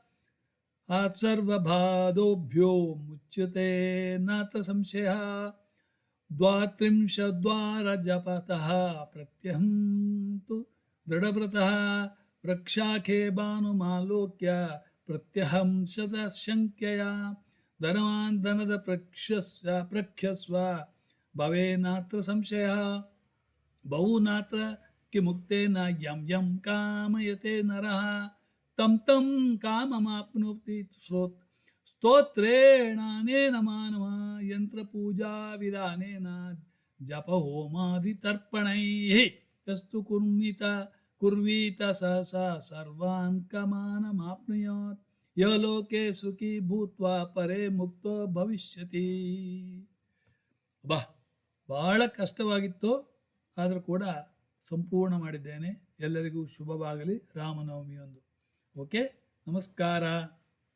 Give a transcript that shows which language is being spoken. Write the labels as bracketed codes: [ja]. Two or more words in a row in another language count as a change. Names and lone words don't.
[sa] ಸರ್ವಬಾಧೋಭ್ಯೋ ಮುಚ್ಯತೆ ನಾತ್ರ ಸಂಶಯ ದ್ವಾತ್ರಿಂಶದ್ವಾರ ಜಪತಃ ಪ್ರತ್ಯಹಂ ತು ದೃಢವ್ರತಃ ಪ್ರಕ್ಷಾಖೆ ಭಾನುಮಾಲೋಕ್ಯ ಪ್ರತ್ಯಹಂ ಶತಶಂಖ್ಯಯ ಧನವಾನ್ ಧನದ ಪ್ರಖ್ಯಸ್ವ ಭವೇ ನಾತ್ರ ಸಂಶಯ ಬಹು ನಾತ್ರ ಕಿಮುಕ್ತೇನ ಯಂ ಯಂ ಕಾಮಯತೆ ನರಃ ತಂ ತಂ ಕಾಮಮಾಪ್ನೋತಿ ಸ್ತೋತ್ರೇಣಾನೇನ ಮಾನವ ಯಂತ್ರಪೂಜಾ ವಿಧಾನೇನ ಜಪ ಹೋಮಾದಿತರ್ಪಣೈಃ ಯಸ್ತು ಕುರ್ವೀತ ಸಹಸಾ ಸರ್ವಾನ್ ಕಮಾನಮಾಪ್ನುಯಾತ್ ಯಃ ಲೋಕೆ ಸುಖಿ ಭೂತ್ವಾ ಪರೇ ಮುಕ್ತೋ ಭವಿಷ್ಯತಿ. [kn] ಬಹಳ ಕಷ್ಟವಾಗಿತ್ತು, ಆದರೂ ಕೂಡ ಸಂಪೂರ್ಣ ಮಾಡಿದ್ದೇನೆ. ಎಲ್ಲರಿಗೂ ಶುಭವಾಗಲಿ. ರಾಮನವಮಿಯೊಂದು. ಓಕೆ, ನಮಸ್ಕಾರ.